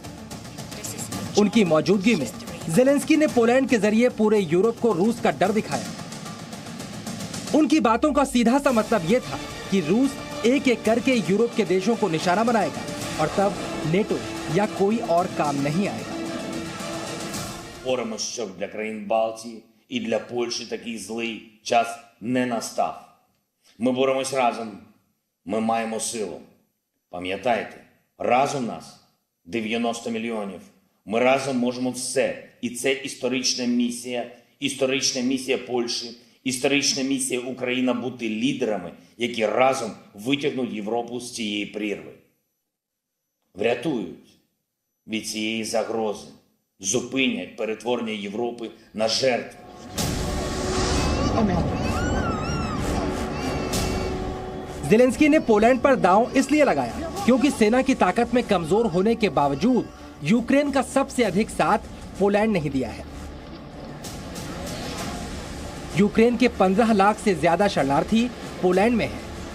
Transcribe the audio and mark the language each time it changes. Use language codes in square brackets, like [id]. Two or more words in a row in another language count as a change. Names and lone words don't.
[hi] उनकी मौजूदगी में ज़ेलेंस्की ने पोलैंड के जरिए पूरे यूरोप को रूस का डर दिखाया। उनकी बातों का सीधा सा मतलब यह था कि रूस एक एक करके यूरोप के देशों को निशाना बनाएगा और तब नेटो या कोई और काम नहीं आएगा। [uk] Боремося, щоб для країн Балтії і для Польщі такий злий час не настав. Ми боремось разом. Ми маємо силу. Пам'ятайте, разом нас 90 мільйонів. Ми разом можемо все. І це історична місія Польщі, історична місія України бути лідерами, які разом витягнуть Європу з цієї прірви. Врятують від цієї загрози, зупинять перетворення Європи на жертву. [hi] ज़ेलेंस्की ने पोलैंड पर दांव इसलिए लगाया क्योंकि सेना की ताकत में कमजोर होने के बावजूद यूक्रेन का सबसे अधिक साथ पोलैंड नहीं दिया है। यूक्रेन के 15 लाख से ज्यादा शरणार्थी पोलैंड में हैं।